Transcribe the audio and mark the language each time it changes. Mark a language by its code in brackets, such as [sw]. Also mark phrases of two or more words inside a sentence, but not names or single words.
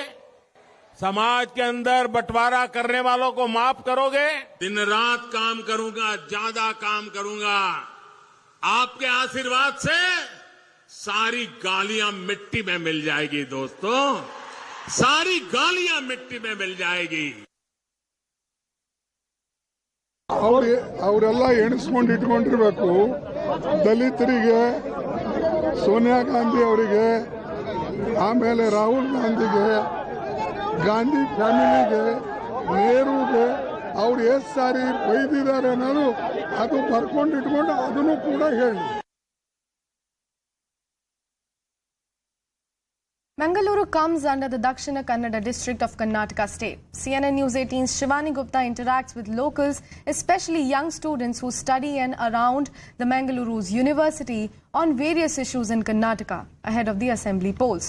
[hi] समाज के अंदर बंटवारा करने वालों को माफ करोगे? दिन रात काम करूंगा, ज्यादा काम करूंगा. आपके आशीर्वाद से सारी गालियां मिट्टी में मिल जाएगी दोस्तों, सारी गालियां मिट्टी में मिल जाएगी. [kn] ಅವರೆಲ್ಲ ಎಣಿಸ್ಕೊಂಡು ಇಟ್ಕೊಂಡಿರ್ಬೇಕು. ದಲಿತರಿಗೆ, ಸೋನಿಯಾ ಗಾಂಧಿ ಅವರಿಗೆ, ಆಮೇಲೆ ರಾಹುಲ್ ಗಾಂಧಿಗೆ, ಗಾಂಧಿ ಫ್ಯಾಮಿಲಿಗೆ, ನೆಹರೂಗೆ ಅವ್ರು ಎಷ್ಟು ಸಾರಿ ಬೈದಿದ್ದಾರೆ ಅನ್ನೋದು ಅದು ಬರ್ಕೊಂಡು ಇಟ್ಕೊಂಡು ಅದನ್ನು ಕೂಡ ಹೇಳಿ. [en] Mangaluru comes under the Dakshina Kannada district of Karnataka state. CNN News 18's Shivani Gupta interacts with locals, especially young students who study in around the Mangaluru's university on various issues in Karnataka ahead of the assembly polls.